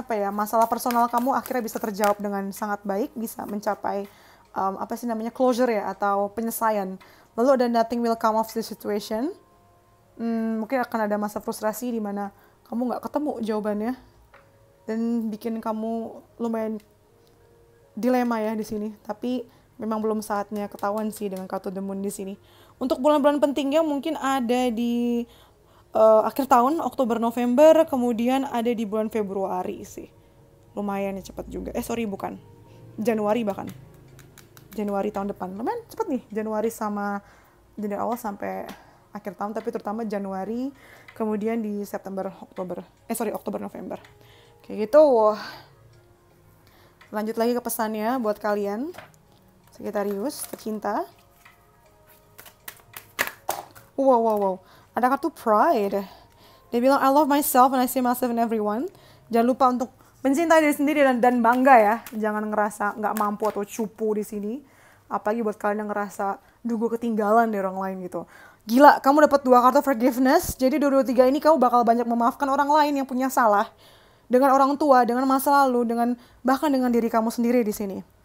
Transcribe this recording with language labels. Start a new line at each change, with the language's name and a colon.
Indonesian: Masalah personal kamu akhirnya bisa terjawab dengan sangat baik, bisa mencapai closure ya atau penyelesaian. Lalu ada
English: nothing will come of the situation.
Indonesian: Mungkin akan ada masa frustrasi di mana kamu nggak ketemu jawabannya dan bikin kamu lumayan dilema ya di sini. Tapi memang belum saatnya ketahuan sih dengan kartu The Moon di sini. Untuk bulan-bulan pentingnya mungkin ada di akhir tahun, Oktober, November, kemudian ada di bulan Februari sih. Lumayan ya, cepat juga. Bukan. Januari bahkan. Januari tahun depan. Lumayan cepat nih, Januari awal sampai akhir tahun, tapi terutama Januari, kemudian di Oktober, November. Kayak gitu. Lanjut lagi ke pesannya buat kalian Sagittarius tercinta. Wow. Ada kartu pride. Dia bilang,
English: I love myself and I see myself in everyone.
Indonesian: Jangan lupa untuk mencintai diri sendiri dan bangga ya. Jangan ngerasa nggak mampu atau cupu di sini. Apalagi buat kalian yang ngerasa, gue ketinggalan dari orang lain gitu. Gila, kamu dapat 2 kartu forgiveness. Jadi 2023 ini kamu bakal banyak memaafkan orang lain yang punya salah. Dengan orang tua, dengan masa lalu, bahkan dengan diri kamu sendiri di sini.